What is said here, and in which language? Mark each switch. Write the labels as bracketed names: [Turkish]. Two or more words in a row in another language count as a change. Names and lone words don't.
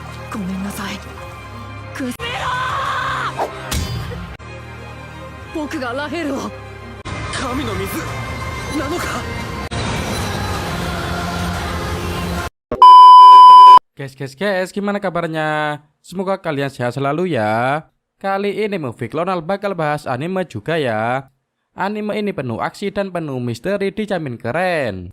[Japanese] ごめんなさい。くめろ僕がラヘルを。神の水なのか。 [Indonesian] Guys, gimana kabarnya? Semoga kalian sehat selalu ya. Kali ini Movie Klonal bakal bahas anime juga ya. Anime ini penuh aksi dan penuh misteri, dijamin keren.